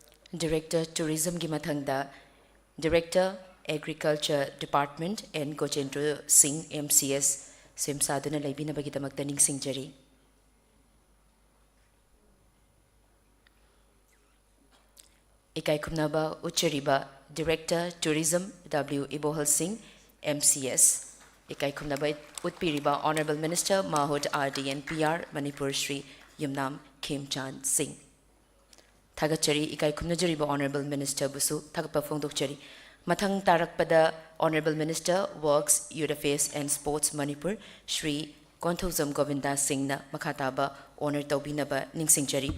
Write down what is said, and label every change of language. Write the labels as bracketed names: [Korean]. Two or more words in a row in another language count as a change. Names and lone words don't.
[English] Director Tourism [Manipuri] gi mathangda [English] Director Agriculture Department [Manipuri] and Gojendra Singh MCS semsaduna laibinabagidamakta ningsingjari. Ikaikumnaba Uchariba [English] Director Tourism [Manipuri] W. Ibohal Singh MCS. Ikaikumnaba Utpiriba [English] Honorable Minister Mahud RD and PR Manipur Shri [Manipuri] Yumnam Khemchand Singh. Thagachari Ikaikumnajariba [English] Honorable Minister [Manipuri] Busu Thagpa Phongdokchari. Mathang Tarakpada [English] Honorable Minister Works, Youth Affairs and Sports Manipur Shri [Manipuri] Konthozam Govinda Singh na Makhataba Honor Taubinaba Ningsingjari.